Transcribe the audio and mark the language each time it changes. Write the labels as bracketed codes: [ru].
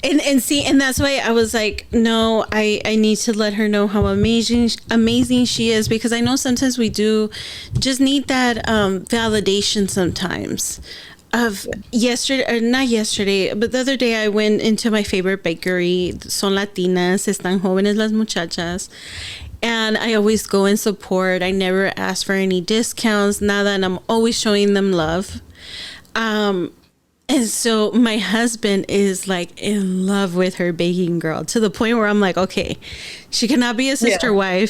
[en] And see, and that's why I was like, no, I need to let her know how amazing she is, because I know sometimes we do just need that validation sometimes. Of yesterday, or not yesterday, but the other day I went into my favorite bakery. [es] Son Latinas, están jóvenes las muchachas. [en] And I always go and support. I never ask for any discounts, [es] nada, [en] and I'm always showing them love. And so my husband is like in love with her baking girl, to the point where I'm like, okay, she cannot be a sister wife.